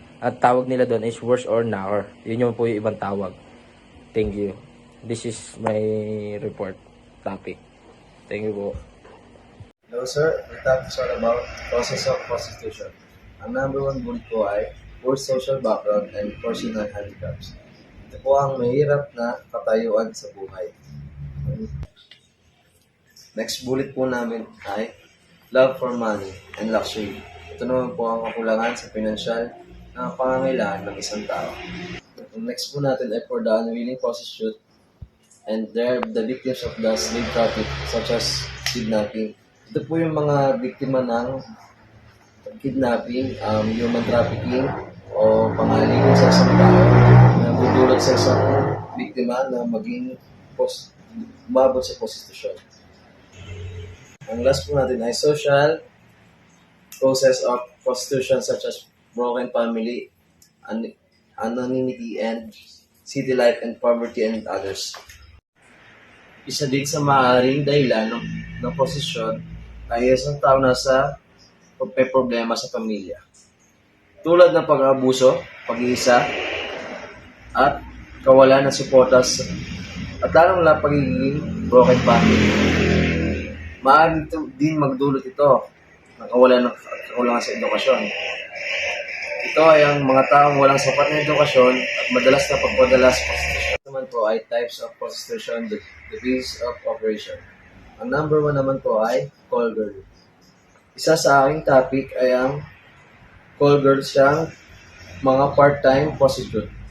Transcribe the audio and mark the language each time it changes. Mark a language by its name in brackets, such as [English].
[Filipino] At tawag nila doon is worse or knocker. Yun yung po yung ibang tawag. [English] Thank you. This is my report topic. Thank you po. Hello sir, the topic is all about causes of prostitution. [Filipino] Ang number one bullet po ay [English] poor social background and personal handicaps. [Filipino] Ito po ang mahirap na katayuan sa buhay. [English] Next bullet [Filipino] po namin ay [English] love for money and luxury. [Filipino] Ito naman po ang kakulangan sa pinansyal na pangangailangan ng isang tao. Ang next po natin ay [English] for the unwilling prostitute and they're the victims of the slave traffic such as kidnapping. [Filipino] Ito po yung mga biktima ng kidnapping, human trafficking, o pangalipin sa isang tao na dudulot sa isang biktima na maging umabot sa prostitution. Ang last po natin ay [English] social causes of prostitution such as broken family, anonymity, and city life and poverty and others. [Filipino] Isa din sa maaaring dahilan ng prostitution ay isang tao na may problema sa pamilya. Tulad ng pag-abuso, pag-iisa, at kawalan ng suporta at lalong lang pagiging broken family. Maaari din magdulot ito ng kawalan sa edukasyon. Ito ay ang mga taong walang sapat na edukasyon at madalas na pagpadalas prostitution. Ito naman po ay [English] types of prostitution, the basis of operation. [Filipino] Ang number one naman po ay call girl. Isa sa aking topic ay ang call girl siyang mga part-time prostitute.